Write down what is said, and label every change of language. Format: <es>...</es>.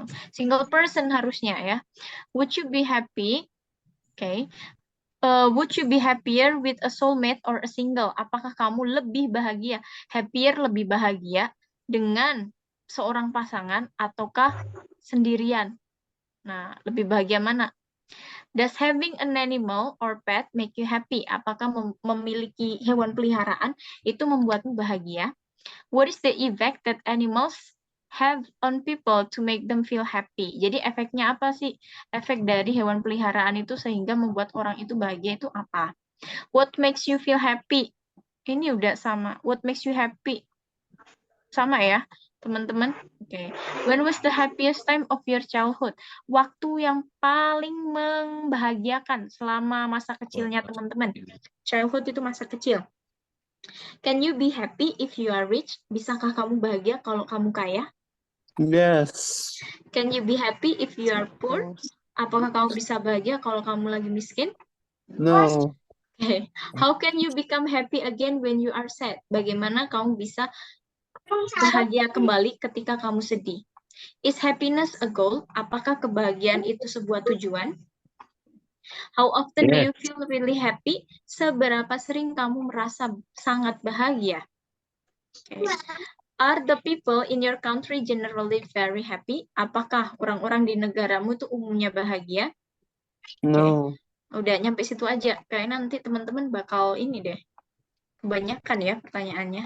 <en>Single person</en> <id>harusnya ya.</id> <en>Would you be happy? Okay. Would you be happier with a soulmate or a single?</en> <id>Apakah kamu lebih bahagia, happier lebih bahagia dengan seorang pasangan ataukah sendirian? Nah, lebih bahagia mana?</id> <en>Does having an animal or pet make you happy?</en> <id>Apakah memiliki hewan peliharaan itu membuatmu bahagia?</id> <en>What is the effect that animals have on people to make them feel happy?</en> <id>Jadi efeknya apa sih? Efek dari hewan peliharaan itu sehingga membuat orang itu bahagia itu apa?</id> <en>What makes you feel happy?</en> <id>Ini udah sama.</id> <en>What makes you happy?</en> <id>Sama ya, teman-teman. Oke.</id> <en>When was the happiest time of your childhood?</en> <id>Waktu yang paling membahagiakan selama masa kecilnya teman-teman.</id> <en>Childhood</en> <id>itu masa kecil.</id> <en>Can you be happy if you are rich?</en> <id>Bisakah kamu bahagia kalau kamu kaya?</id> <en>Yes. Can you be happy if you are poor?</en> <id>Apakah kamu bisa bahagia kalau kamu lagi miskin?</id> <en>No. Okay. How can you become happy again when you are sad?</en> <id>Bagaimana kamu bisa bahagia kembali ketika kamu sedih?</id> <en>Is happiness a goal?</en> <id>Apakah kebahagiaan itu sebuah tujuan?</id> <en>How often do you feel really happy?</en> <id>Seberapa sering kamu merasa sangat bahagia?</id> <en>Okay. Are the people in your country generally very happy?</en> <id>Apakah orang-orang di negaramu itu umumnya bahagia?</id> <en>No.</en> <id>Udah nyampe situ aja. Kayak nanti teman-teman bakal ini deh. Kebanyakan ya pertanyaannya.</id>